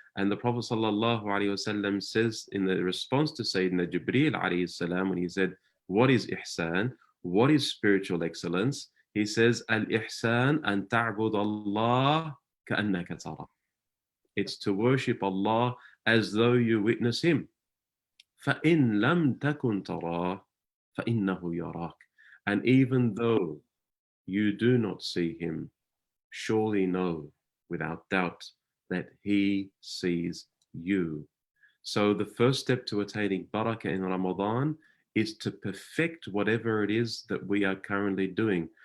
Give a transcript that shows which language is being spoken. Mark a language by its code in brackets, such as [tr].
[en] And the Prophet sallallahu alayhi wasallam says in the response to Sayyidina Jibreel alayhi salam, when he said, what is ihsan? What is spiritual excellence? He says, [ar] al-ihsan an ta'bud Allah كأنك ترى. [en] It's to worship Allah as though you witness Him. [ar] فإن لم تكن تراه فإنه يراك. [en] And even though you do not see Him, surely know without doubt that He sees you. So the first step to attaining barakah in Ramadan is to perfect whatever it is that we are currently doing.